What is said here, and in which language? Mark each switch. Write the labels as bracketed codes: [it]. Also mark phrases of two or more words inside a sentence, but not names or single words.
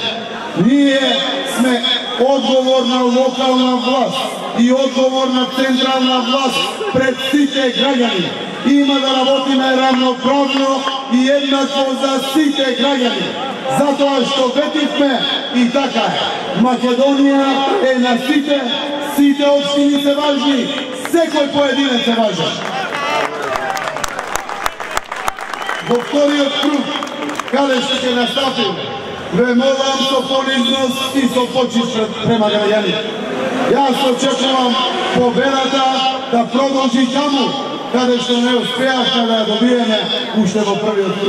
[mk] Ние сме одговорна локална власт и одговорна централна власт пред сите граѓани. Има да работиме равноправно и еднакво за сите граѓани. Затоа што ветивме и така е. Македонија е на сите, Сите општини се важни, секој поединец се важен. Во вториот круг, каде што ќе настапиме, ве молам со понизност и со почит према граѓаните. Јас очекувам победата да продолжи таму, каде што не успеавме да ја добиеме уште во првиот круг.